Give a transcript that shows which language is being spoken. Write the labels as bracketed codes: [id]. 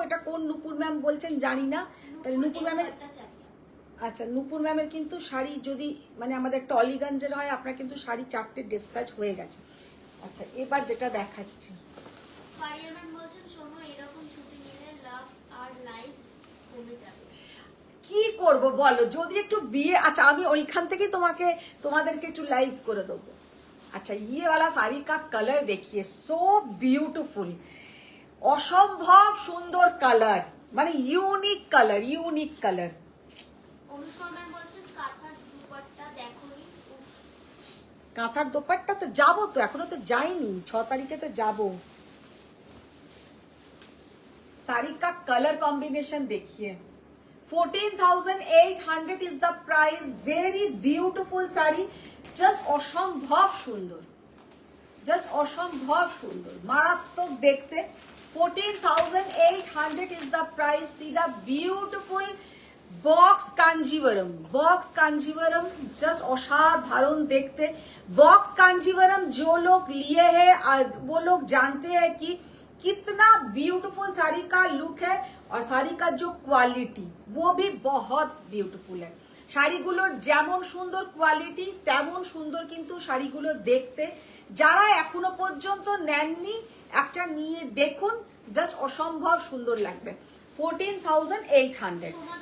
[bn] এটা কোন নুপুর ম্যাম বলছেন জানি না। তাহলে নুপুর ম্যামের, আচ্ছা নুপুর ম্যামের কিন্তু শাড়ি যদি মানে আমাদের টলিগঞ্জের হয়, আপনার কিন্তু শাড়ি 4টে ডিসপ্যাচ হয়ে গেছে। আচ্ছা এবার যেটা দেখাচ্ছি, ফারিয়া ম্যাম বলছেন শোনো এরকম ছুটি নিলে লাভ আর লাইফ কমে যাবে। কি করব বলো, যদি একটু বিয়ে, আচ্ছা আমি ওইখান থেকে তোমাদেরকে একটু লাইভ করে দেবো। [hi] अच्छा ये वाला साड़ी का कलर देखिए, सो ब्यूटीफुल, [bn] অসম্ভব সুন্দর কালার, মানে unique colour, [hi] unique colour. [bn] Anushka ma'am বলছেন কাঁথার দুপাট্টা দেখোনি। কাঁথার দোপাট্টা তো যাবো, তো এখনো তো যাইনি, 6 তারিখে তো যাবো। [hi] साड़ी का कलर कॉम्बिनेशन देखिए, 14,800 is the price. Very beautiful sari, [bn] just অসম্ভব সুন্দর, জাস্ট অসম্ভব সুন্দর, মারাত্মক দেখতে। [en] 14,800 is the price. See the beautiful [hi] box Kanjeevaram, box Kanjeevaram just असाधारण देखते। बॉक्स कांजीवरम जो लोग लिए हैं वो लोग जानते हैं कि कितना ब्यूटीफुल साड़ी का लुक है, और साड़ी का जो क्वालिटी वो भी बहुत ब्यूटीफुल है। [bn] শাড়িগুলোর যেমন সুন্দর কোয়ালিটি তেমন সুন্দর কিন্তু শাড়িগুলো দেখতে। যারা এখনো পর্যন্ত নেননি একটা নিয়ে দেখুন, জাস্ট অসম্ভব সুন্দর লাগবে। 14,800।